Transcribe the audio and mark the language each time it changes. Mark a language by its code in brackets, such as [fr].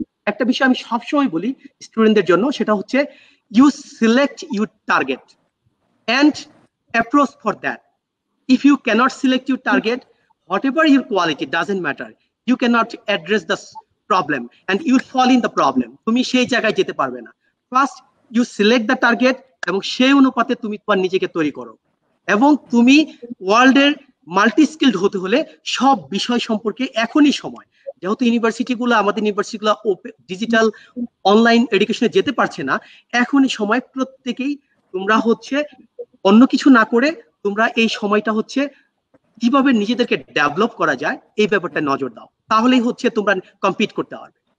[bn] একটা বিষয় আমি সবসময় বলি স্টুডেন্টদের জন্য, সেটা হচ্ছে [en] You select your target and approach for that. If you cannot select your target, whatever your quality doesn't matter. You cannot address the problem and you will fall in the problem. [bn] তুমি সেই জায়গায় যেতে পারবে না। [en] First you select the target [bn] এবং সেই অনুপাতে তুমি তোমার নিজেকে তৈরি করো, এবং তুমি ওয়ার্ল্ডের মাল্টি স্কিলড হতে হলে সব বিষয় সম্পর্কে এখনই সময়, যেহেতু ইউনিভার্সিটিগুলো আমাদের ইউনিভার্সিটিগুলো ডিজিটাল অনলাইন এডুকেশনে যেতে পারছে না, এখনই সময় প্রত্যেকেই তোমরা হচ্ছে অন্য কিছু না করে তোমরা এই সময়টা হচ্ছে কিভাবে নিজেদেরকে ডেভেলপ করা যায় এই ব্যাপারটা নজর দাও, তাহলেই হচ্ছে তোমরা কম্পিট করতে পারবে।